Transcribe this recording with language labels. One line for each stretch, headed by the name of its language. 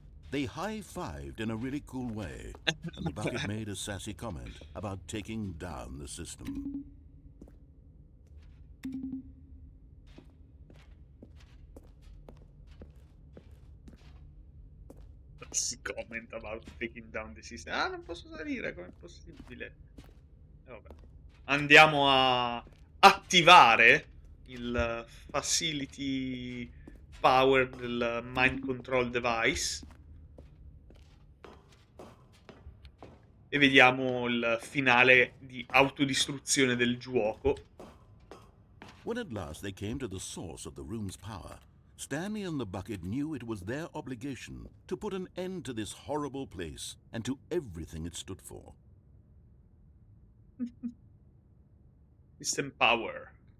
English: They high-fived in a really cool way, and the bucket made a sassy comment about taking down the system. Si comment about taking down the system.
Italian: Ah, non posso salire, com'è possibile? Vabbè. Andiamo a attivare il facility power del mind control device. e vediamo il finale di autodistruzione del gioco.
English: When at last they came to the source of the room's power, Stanley and the bucket knew it was their obligation to put an end to this horrible place and to everything it stood for. System power